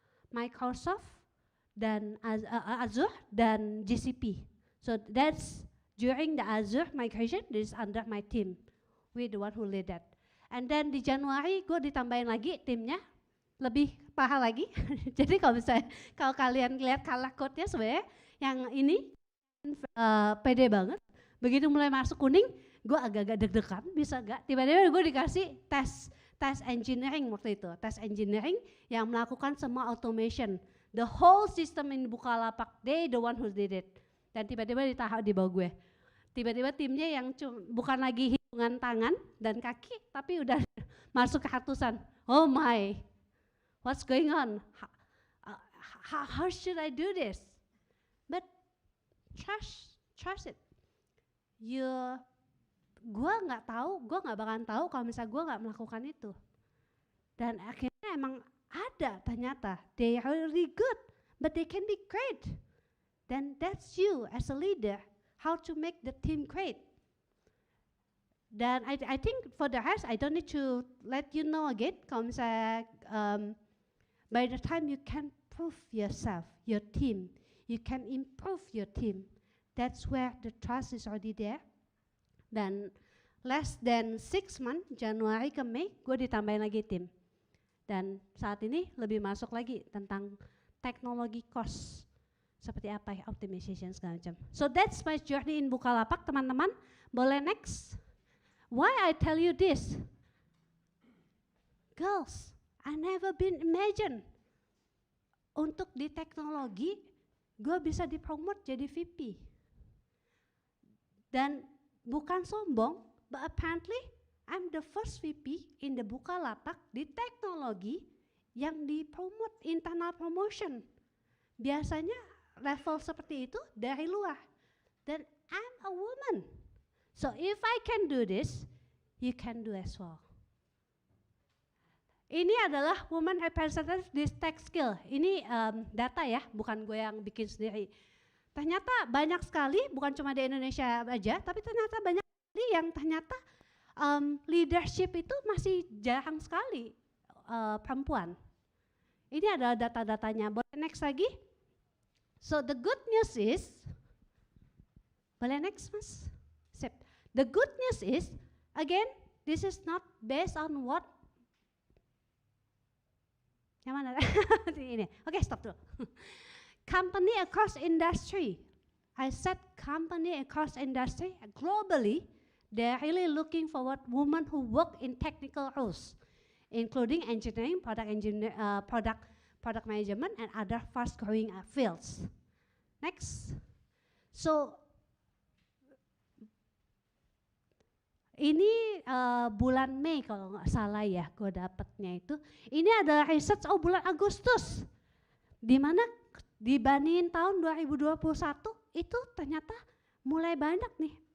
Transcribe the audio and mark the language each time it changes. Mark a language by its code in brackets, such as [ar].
[id] Microsoft dan Azure dan GCP. [en] So that's during the Azure migration, this is under my team. We the one who lead that. And then [id] di Januari gue ditambahin lagi timnya, lebih parah lagi. Jadi kalau kalian lihat color code-nya sebenarnya yang ini pede banget. Begitu mulai masuk kuning, gue agak-agak deg-degan, bisa gak? Tiba-tiba gue dikasih tes engineering waktu itu, tes engineering yang melakukan semua automation. [en] The whole system in Bukalapak, they the one who did it. [id] Dan tiba-tiba ditaruh di bawah gue. Tiba-tiba timnya yang bukan lagi hitungan tangan dan kaki, tapi udah masuk ke ratusan. [en] Oh my, what's going on? How should I do this? But trust it. [id] Gue nggak bakalan tahu kalau misalnya gue nggak melakukan itu. Dan akhirnya emang ada ternyata, [en] they are really good, but they can be great. Then that's you as a leader, how to make the team great. Dan I think for the rest, I don't need to let you know again, [id] kalau misalnya [en] by the time you can prove yourself, your team, you can improve your team. That's where the trust is already there. [id] Dan [en] less than 6 months, [id] Januari ke Mei, gue ditambahin lagi tim. Dan saat ini lebih masuk lagi tentang teknologi cost. Seperti apa ya, optimization segala macam. [en] So that's my journey in Bukalapak, [id] teman-teman. Boleh next? [en] Why I tell you this? Girls, I never been imagine. [id] Untuk di teknologi, gue bisa dipromot jadi VP. Dan bukan sombong, [en] but apparently I'm the first VP in the Bukalapak [id] di teknologi yang dipromote, internal promotion. Biasanya level seperti itu dari luar. [en] Dan I'm a woman. So if I can do this, you can do as well. [id] Ini adalah woman representative di tech skill. Ini data ya, bukan gue yang bikin sendiri. Ternyata banyak sekali, bukan cuma di Indonesia aja, tapi ternyata banyak sekali yang ternyata leadership itu masih jarang sekali perempuan. Ini adalah data-datanya. Boleh next lagi? [en] So the good news is, [id] boleh next mas? Sip. [en] The good news is, again, this is not based on what. [id] Yang mana? Ini. Oke, stop dulu. [en] Company across industry. I said company across industry globally. They're really looking for women who work in technical roles, including engineering, product management, and other fast-growing fields. Next. [id] So ini bulan Mei kalau nggak salah ya, gue dapetnya itu. Ini adalah research bulan Agustus, di mana dibandingin tahun 2021 itu ternyata mulai banyak nih.